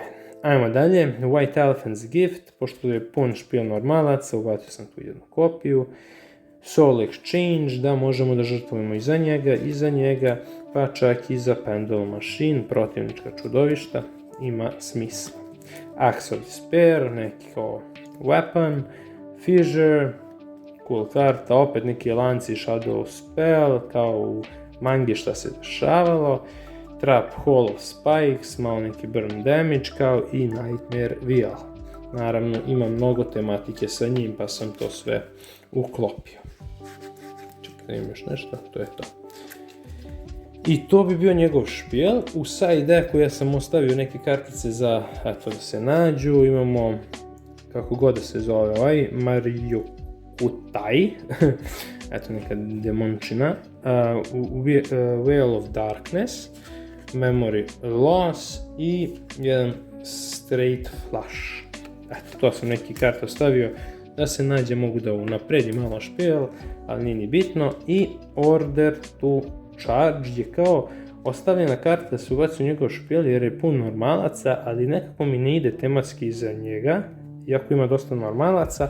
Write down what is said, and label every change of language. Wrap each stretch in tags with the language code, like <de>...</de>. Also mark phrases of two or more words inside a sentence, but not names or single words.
<sr>Ajmo dalje, White Elephant's Gift, pošto je pun špil normalaca, ubacio sam tu jednu kopiju. Soul Exchange, da možemo da žrtvujemo i za njega, pa čak i za Pendulum Machine, protivnička čudovišta, ima smisla. Axe of Despair, neki kao weapon, Fissure, cool karta, opet neki lanci Shadow Spell, kao u mangi šta se dešavalo, Trap Hall of Spikes, malo neki</sr> <en>burn damage,</en> <sr>kao i Nightmare Wheel. Naravno, ima mnogo tematike sa njim, pa sam to sve uklopio. Čekaj, da imam još nešto, to je to. I to bi bio njegov špijel. U</sr> <en>side decku</en> <sr>ja sam ostavio neke kartice za, eto, da se nađu. Imamo, kako god da se zove ovaj, Mario Kutai, eto neka demončina, Veil of Darkness, Memory Loss i jedan Straight Flush. Eto, to sam neki karta ostavio da se nađe, mogu da unapredim malo špijel, ali nije ni bitno. I Order to Charge je kao ostavljena karta da se ubaci u njegov špijel jer je pun normalaca, ali nekako mi ne ide tematski za njega, iako ima dosta normalaca.</sr>